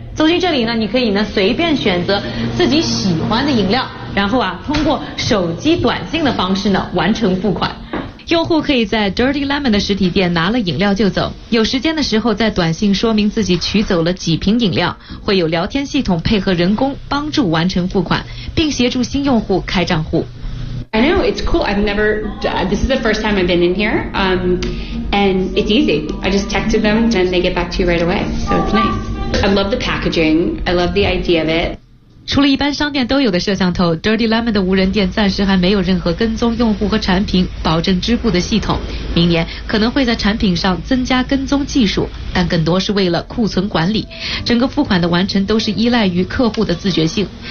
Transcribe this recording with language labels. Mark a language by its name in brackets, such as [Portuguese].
[Chinese] 走进这里呢，你可以呢随便选择自己喜欢的饮料，然后啊通过手机短信的方式呢完成付款。用户可以在 Dirty Lemon 的实体店拿了饮料就走，有时间的时候在短信说明自己取走了几瓶饮料，会有聊天系统配合人工帮助完成付款，并协助新用户开账户。 [English] I know it's cool. I've never. This is the first time I've been in here. And it's easy. I just texted them, and they get back to you right away. So it's nice. I love the packaging. I love the idea of it. [Chinese] 除了一般商店都有的摄像头， Dirty Lemon 的无人店暂时还没有任何跟踪用户和产品保证支付的系统，明年可能会在产品上增加跟踪技术，但更多是为了库存管理，整个付款的完成都是依赖于客户的自觉性。